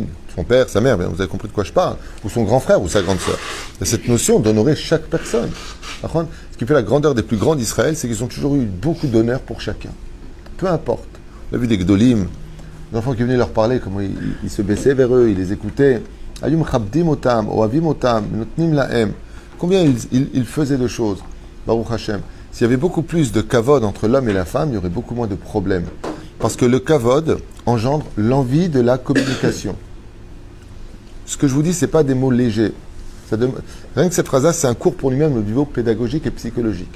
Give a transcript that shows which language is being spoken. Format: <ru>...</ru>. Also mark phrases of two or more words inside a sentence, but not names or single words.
<fr>Son père, sa mère, bien, vous avez compris de quoi je parle, ou son grand frère, ou sa grande sœur. Il y a cette notion d'honorer chaque personne. Ce qui fait la grandeur des plus grands d'Israël, c'est qu'ils ont toujours eu beaucoup d'honneur pour chacun. Peu importe. On a vu des Gdolim, des enfants qui venaient leur parler, comment ils se baissaient vers eux, ils les écoutaient.</fr> <he>היו מכבדים אותם, אוהבים אותם, נותנים להם.</he> <fr>Combien ils faisaient de choses.</fr> <he>ברוך השם.</he> <fr>S'il y avait beaucoup plus de kavod entre l'homme et la femme, il y aurait beaucoup moins de problèmes. Parce que le kavod engendre l'envie de la communication. Ce que je vous dis, ce n'est pas des mots légers. Rien que cette phrase-là, c'est un cours pour lui-même au niveau pédagogique et psychologique.</fr>